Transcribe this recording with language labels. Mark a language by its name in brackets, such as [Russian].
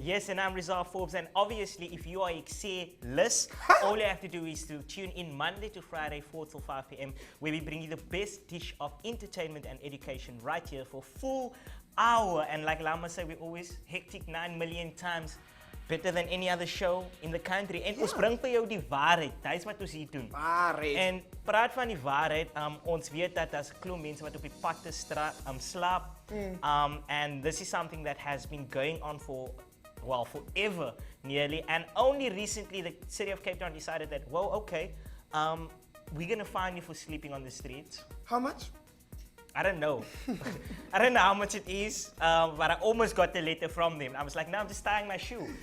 [English] Yes, and I'm Rizal Forbes, and obviously if you are Ekse-less, all you have to do is to tune in Monday to Friday, 4 till 5 p.m, where we bring you the best dish of entertainment and education right here for a full hour. And like Lama said, we always hectic 9 million times better than any other show in the country. [Afrikaans] En ons bring vir jou die waarheid. Dis wat ons hier doen. Waarheid. En praat van die waarheid, ons weet dat daar's 'n klomp mense wat op die pad te slaap. [English] And this is something that has been going on for, well, forever nearly. And only recently the city of Cape Town decided that, well, okay, we're gonna fine you for sleeping on the streets. How much? I don't know. I don't know how much it is, but I almost got the letter from them. I was like, no, I'm just tying my shoe.